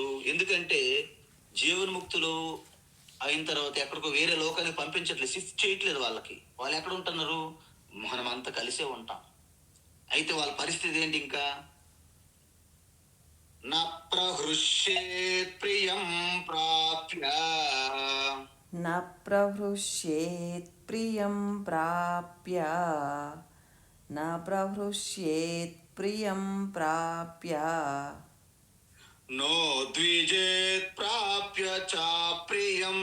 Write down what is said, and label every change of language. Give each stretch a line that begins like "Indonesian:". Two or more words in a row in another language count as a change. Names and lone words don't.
Telugu: ఎందుకంటే జీవన్ముక్తులు అయిన తర్వాత ఎక్కడికో వేరే లోకానికి పంపించట్లేదు, షిఫ్ట్ చేయట్లేదు. వాళ్ళు ఎక్కడ ఉంటున్నారు? మనమంతా కలిసే ఉంటాం. అయితే వాళ్ళ పరిస్థితి ఏంటి? ఇంకా
Sanskrit: న ప్రహృష్యేత్ ప్రియం ప్రాప్య. न प्रहृष्येत् प्रियं प्राप्य न प्रहृष्येत् प्रियं प्राप्य नो द्विजेत् प्राप्य च प्रियम्.